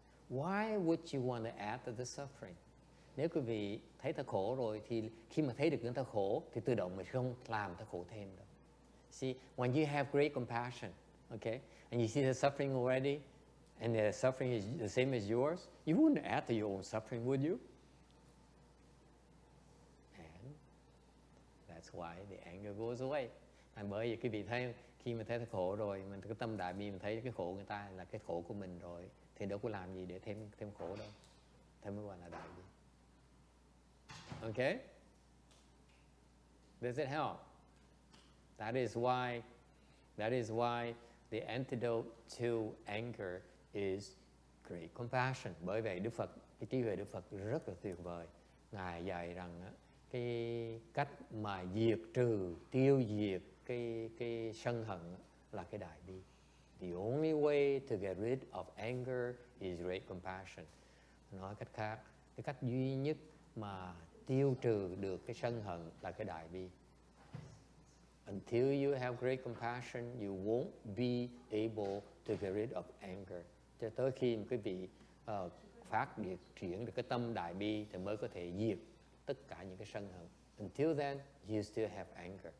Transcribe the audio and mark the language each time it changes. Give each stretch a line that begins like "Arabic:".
English: Why would you want to add to the suffering?
Vietnamese: Nếu quý vị thấy ta khổ rồi thì khi mà thấy được người ta khổ thì tự động mình không làm ta khổ thêm đâu.
English: See, when you have great compassion, okay, and you see the suffering already, and the suffering is the same as yours, you wouldn't add to your own suffering, would you? And that's why the anger goes away.
Vietnamese: Bởi vì quý vị thấy khi mà thấy ta khổ rồi, mình cái tâm đại bi mình thấy cái khổ người ta là cái khổ của mình rồi, thì đâu có làm gì để thêm khổ đâu. Thế mới gọi là đại bi. Okay?
English: Does it help? That is why the antidote to anger is great compassion.
Vietnamese: Bởi vậy Đức Phật, cái trí huệ Đức Phật rất là tuyệt vời. Ngài dạy rằng cái cách mà diệt trừ, tiêu diệt cái sân hận là cái đại bi.
English: The only way to get rid of anger is great compassion.
Vietnamese: Nói cách khác, cái cách duy nhất mà tiêu trừ được cái sân hận là cái đại bi.
English: Until you have great compassion, you won't be able to get rid of anger.
Vietnamese: Cho tới khi quý vị phát triển được cái tâm đại bi thì mới có thể diệt tất cả những cái sân hận.
English: Until then, you still have anger.